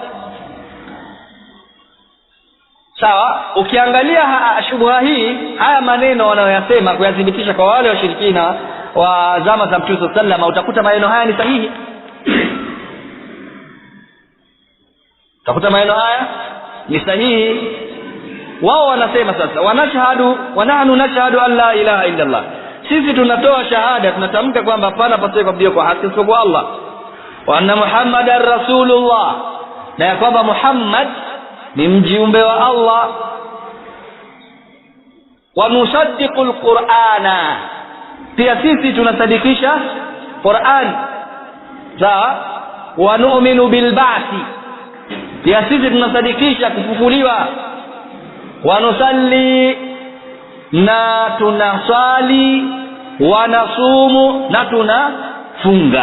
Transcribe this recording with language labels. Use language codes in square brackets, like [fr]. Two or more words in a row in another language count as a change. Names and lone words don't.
[sw] Sawa, ukiangalia shubha hii, haya maneno wanayoyasema kuyathibitisha kwa wale washirikina wa zama za Mtume [ar] صلى الله عليه وسلم, [sw] utakuta maneno haya ni sahihi. Utakuta maneno haya ni sahihi. Wao wanasema sasa, [ar] ونحن نشهد أن لا إله إلا الله, [sw] sisi tunatoa shahada, tunatamka kwamba hapana pasiye kuabudiwa kwa haki isipokuwa Allah, [ar] وأن محمدا رسول الله, [sw] na ya kwamba Muhammad ni mjumbe wa Allah, [ar] ونصدق القرآن, [sw] pia sisi tunasadikisha Qur'an, sawa, [ar] ونؤمن بالبعث, [sw] pia sisi tunasadikisha kufufuliwa, [ar] ونصلي, [sw] na tunasali, [ar] ونصوم, [sw] na tunafunga.